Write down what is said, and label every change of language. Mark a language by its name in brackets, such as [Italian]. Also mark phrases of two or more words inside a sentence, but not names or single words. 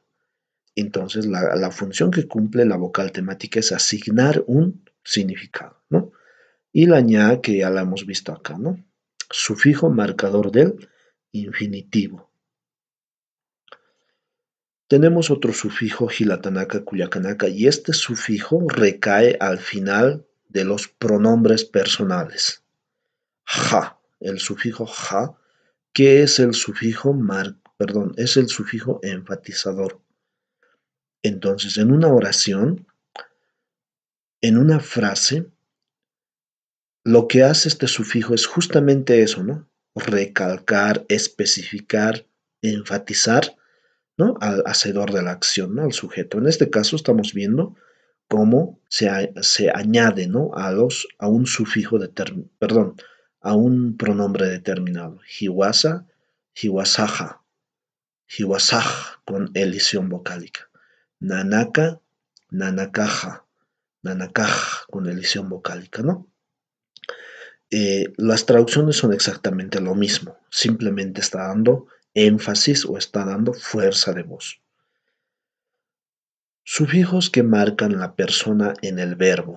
[Spanish] Entonces, la función que cumple la vocal temática es asignar un significado, ¿no? Y la ña, que ya la hemos visto acá, ¿no? Sufijo marcador del infinitivo. Tenemos otro sufijo [Aymara] hilatanaka kuyakanaka [Spanish] y este sufijo recae al final de los pronombres personales. Ja, el sufijo ja, que es el sufijo es el sufijo enfatizador. Entonces, en una oración, en una frase, lo que hace este sufijo es justamente eso, ¿no? Recalcar, especificar, enfatizar, ¿no? Al hacedor de la acción, ¿no? Al sujeto. En este caso estamos viendo cómo se añade, ¿no? A un sufijo perdón, a un pronombre determinado. [Aymara] Hiwasa, hiwasaja, hiwasaj [Spanish] con elisión vocálica. [Aymara] Nanaka, nanakaja, nanakaj [Spanish] con elisión vocálica, [Aymara] ¿no? [Spanish] las traducciones son exactamente lo mismo, simplemente está dando énfasis o está dando fuerza de voz. Sufijos que marcan la persona en el verbo.